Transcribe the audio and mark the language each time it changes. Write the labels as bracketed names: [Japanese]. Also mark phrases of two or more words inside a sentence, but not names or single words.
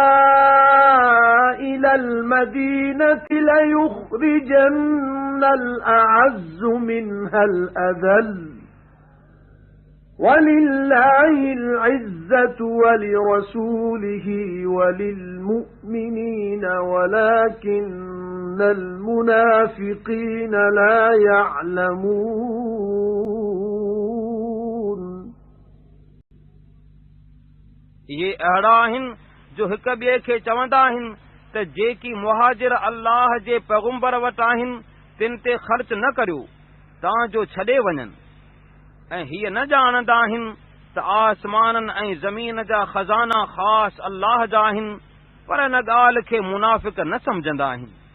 [Arabic] إلى المدينة ليخرجن الأعز منها الأذل ولله العزة ولرسوله وللمؤمنين ولكن المنافقين لا يعلمون [Sindhi] ये अहिड़ा आहिनि जो हिक ॿिए खे चवंदा आहिनि त जेकी मुहाजिर अल्लाह जे पैगुंबर वटि आहिनि तिन ते ख़र्च न करियो तां जो छॾे वञनि ऐं हीअ न ॼाणंदा आहिनि त आसमाननि ऐं ज़मीन जा ख़ज़ाना ख़ासि अल्लाह जा आहिनि पर इन ॻाल्हि खे मुनाफ़िक़ न सम्झंदा आहिनि